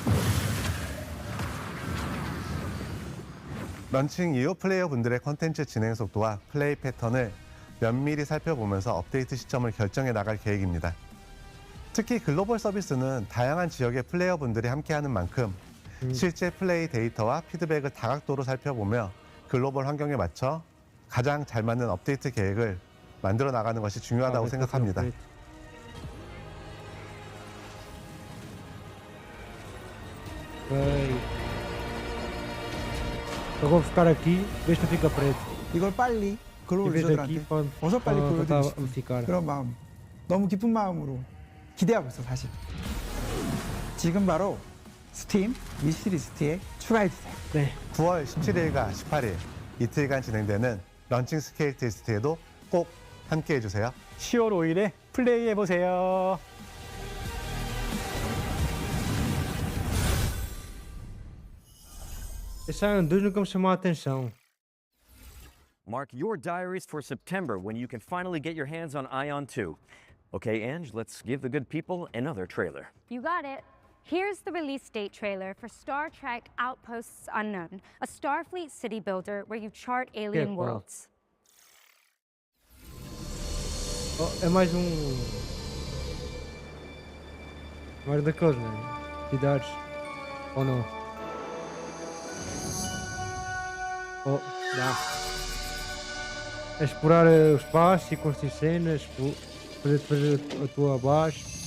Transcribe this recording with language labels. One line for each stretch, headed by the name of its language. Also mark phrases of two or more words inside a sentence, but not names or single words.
Korean: 런칭 이후 플레이어분들의 컨텐츠 진행 속도와 플레이 패턴을 면밀히 살펴보면서 업데이트 시점을 결정해 나갈 계획입니다. 특히 글로벌 서비스는 다양한 지역의 플레이어분들이 함께하는 만큼 실제 플레이 데이터와 피드백을 다각도로 살펴보며 글로벌 환경에 맞춰 가장 잘 맞는 업데이트 계획을 만들어 나가는 것이 중요하다고 생각합니다.
Portuguese: Vou ficar aqui, vê se não fica preto.
Korean: 이걸 빨리 글로벌 유저들한테 어서 빨리 보여드리고 싶은 그런 마음, 너무 기쁜 마음으로 기대하고 있어 사실. 지금 바로 스팀 위시리스트에 추가해주세요. 네. 9월 17일과 18일 이틀간 진행되는 런칭 스케일 테스트에도 꼭 함께 해주세요. 10월 5일에 플레이해보세요.
Portuguese: Esse Ion2 nunca me chamou a atenção.
English: Mark your diaries for September when you can finally get your hands on Ion 2. Okay, Ange, let's give the good people another trailer. You got it. Here's the release date trailer for Star Trek Outposts Unknown, a Starfleet city builder where you chart alien worlds.
Portuguese: Oh, é mais daqueles, né? Cidades. Ou não? Oh, dá. É explorar o espaço e construir cenas, fazer a tua base.